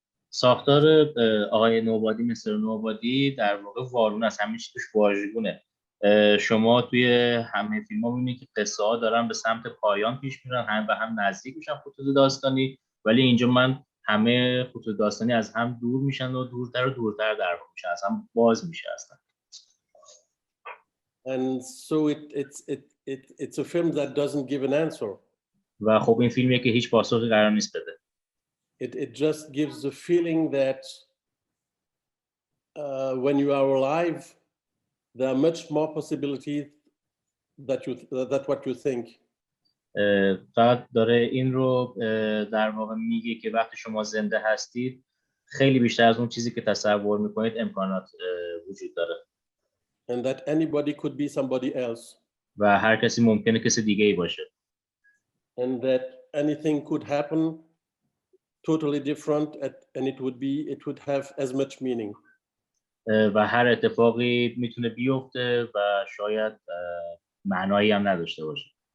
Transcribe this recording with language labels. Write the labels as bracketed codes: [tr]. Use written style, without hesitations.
[fa] ساختار آقای نوبادی مستر نوبادی در واقع وارونه است، همه چی توش واژگونه. شما توی همه فیلم‌ها می‌بینید که قصه‌ها دارن به سمت پایان پیش میرن، هم به هم نزدیک میشن خطوط داستانی، ولی اینجا من همه خطوط داستانی از هم دور میشن و دورتر و دورتر در واقع میشن، از هم باز میشه اصلا. [en] And so it's a film that doesn't give an answer. [fa] و خب این فیلمیه که هیچ پاسخی قرار نیست بده. [en] It just gives the feeling that when you are alive, there are much more possibilities that what you think. [fa] فقط داره این رو در واقع میگه که وقتی شما زنده هستید خیلی بیشتر از اون چیزی که تصور میکنید امکانات وجود داره. [en] And that anybody could be somebody else. [fa] و هر کسی ممکنه کسی دیگه ای باشه. [en] And that anything could happen totally different and it would have as much meaning. [fa] و هر اتفاقی میتونه بیفته و شاید معنایی هم نداشته باشه.